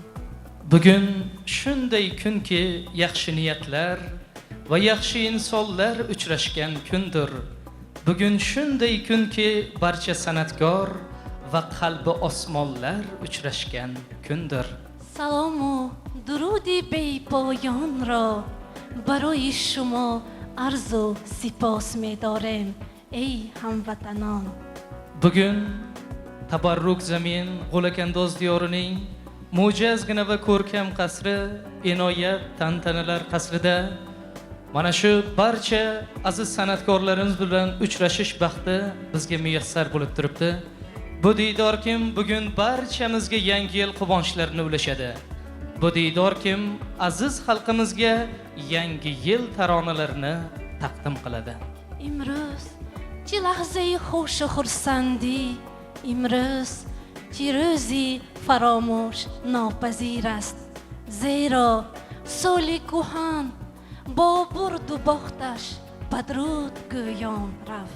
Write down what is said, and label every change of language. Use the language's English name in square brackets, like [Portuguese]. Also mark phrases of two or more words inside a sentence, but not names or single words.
[Uzbek] Bugün shunday kunki yaxshi niyatlar va yaxshi insonlar uchrashgan kundir. Bugun shunday kunki barcha san'atkor va qalbi osmonlar uchrashgan kundir. [Persian] سلام و درودی بی پایان را برای شما عرض و سپاس می داریم ای هموطنان. [Uzbek] Bugun Tabarruk Zamin G'ulakandoz diyorining mo'jazgina va ko'rkam qasri Inoyat tantanalar qasrida mana shu barcha aziz san'atkorlarimiz bilan uchrashish baxti bizga muyassar bo'lib turibdi. Bu diydor kim bugun barchamizga yangi yil quvonchlarini ulashadi. Bu diydor kim aziz xalqimizga yangi yil taronalarini taqdim qiladi. [Persian] امروز چه لحظه خوش و خرسندی، امروز چه روزی فراموش ناپذیر است، زیرا سال کهن با برد و باختش بدرود گویان رفت.